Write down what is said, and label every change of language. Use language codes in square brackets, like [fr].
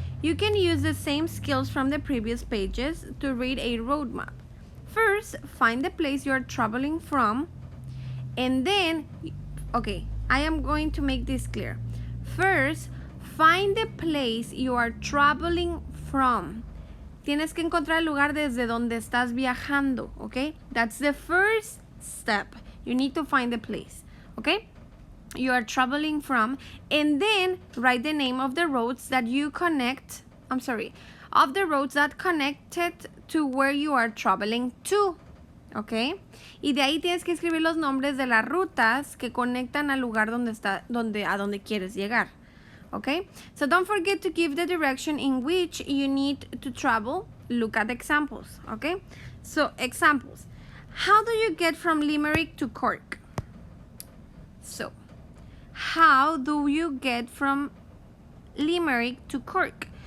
[en] You can use the same skills from the previous pages to read a road map. First, find the place you are traveling from, and then, okay, I am going to make this clear. First, find the place you are traveling from. [es] Tienes que encontrar el lugar desde donde estás viajando, okay? [en] That's the first step. You need to find the place, okay? You are traveling from, and then write the name of the roads that you connect, of the roads that connected to where you are traveling to, okay? [es] Y de ahí tienes que escribir los nombres de las rutas que conectan al lugar a donde quieres llegar, okay? [en] So don't forget to give the direction in which you need to travel. Look at examples, okay? So examples. How do you get from Limerick to Cork? So, how do you get from Limerick to Cork?